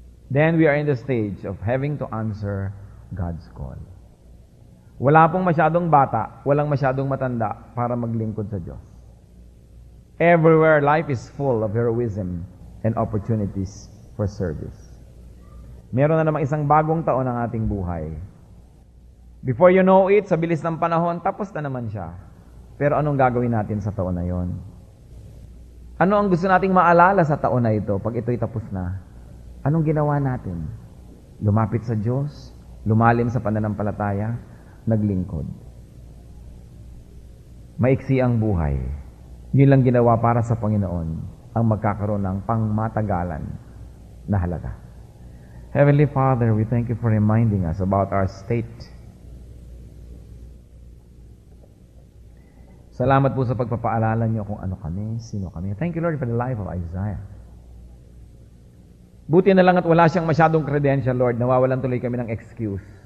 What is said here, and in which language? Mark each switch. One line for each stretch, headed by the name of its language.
English: Then we are in the stage of having to answer God's call.
Filipino: Wala pong masyadong bata, walang masyadong matanda para maglingkod sa Diyos.
English: Everywhere, life is full of heroism and opportunities for service.
Filipino: Meron na namang isang bagong taon ang ating buhay.
English: Before you know it,
Filipino: sa bilis ng panahon, tapos na naman siya. Pero anong gagawin natin sa taon na yon? Ano ang gusto nating maalala sa taon na ito pag ito'y tapos na? Anong ginawa natin? Lumapit sa Diyos, lumalim sa pananampalataya, naglingkod. Maiksi ang buhay. Yun lang ginawa para sa Panginoon ang magkakaroon ng pangmatagalan na halaga.
English: Heavenly Father, we thank you for reminding us about our state.
Filipino: Salamat po sa pagpapaalala niyo kung ano kami, sino kami.
English: Thank you, Lord, for the life of Isaiah.
Filipino: Buti na lang at wala siyang masyadong credential, Lord. Nawawalan tuloy kami ng excuse.